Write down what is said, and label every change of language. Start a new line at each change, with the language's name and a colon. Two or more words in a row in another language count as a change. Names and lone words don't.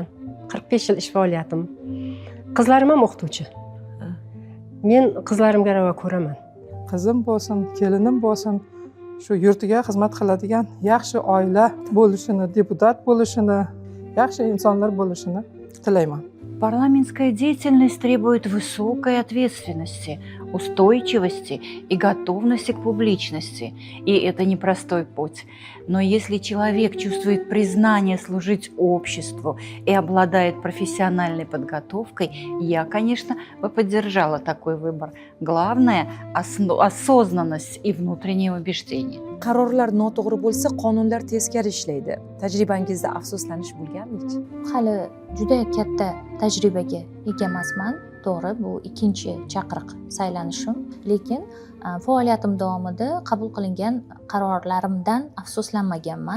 Uzbek: 45 yil ish faoliyatim. Qizlarim ham o'qituvchi. Men qizlarimga ravo ko'raman. Qizim bo'lsin, kelinim bo'lsin, shu yurtiga xizmat qiladigan yaxshi oila bo'lishini, deputat bo'lishini, yaxshi insonlar bo'lishini tilayman.
Russian: Парламентская деятельность требует высокой ответственности, устойчивости и готовности к публичности. И это непростой путь. Но если человек чувствует признание служить обществу и обладает профессиональной подготовкой, я, конечно, бы поддержала такой выбор. Главное – осознанность и внутреннее убеждение.
Uzbek: Qarorlar noto'g'ri bo'lsa, qonunlar teskari ishlaydi. Tajribangizda afsuslanish bo'lganmi? Hali juda katta tajribaga ega emasman. To'g'ri, bu 2-chi chaqiriq saylanishim, lekin faoliyatim davomida qabul qilingan qarorlarimdan afsuslanmaganman.